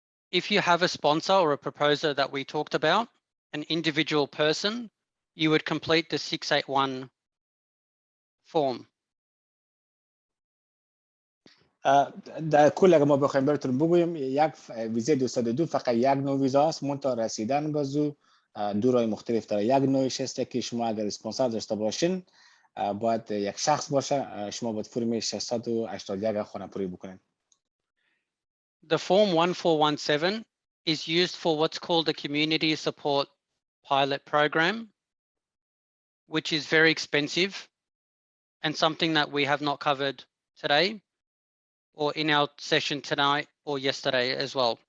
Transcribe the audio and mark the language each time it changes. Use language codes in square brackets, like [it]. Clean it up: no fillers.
[en] If you have a sponsor or a proposer that we talked about, an individual person, you would complete the 681 form. [fa] در کل اگر ما بخوایم براتون بگویم یک ویزه 202 فقط یک نوع ویزا است منتها رسیدن به زو دو راه مختلف داره. یک نوعش است که شما اگر اسپانسر داشته باشین باید یک شخص باشه شما باید فرم 681 خانه‌پوری بکنین. [en] The form 1417 is used for what's called a community support pilot program, which is very expensive and something that we have not covered today or in our session tonight or yesterday as well.